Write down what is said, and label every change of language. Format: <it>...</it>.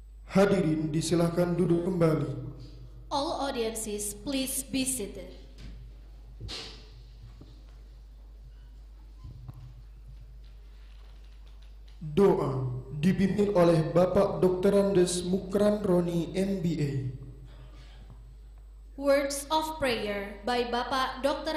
<id>Hadirin disilahkan duduk kembali.</id> <en>All audiences, please be seated.</en> <id>Doa dipimpin oleh Bapak Dr. Andes Mukran Roni, MBA.</id> <en>Words of prayer by Bapak Dr.</en>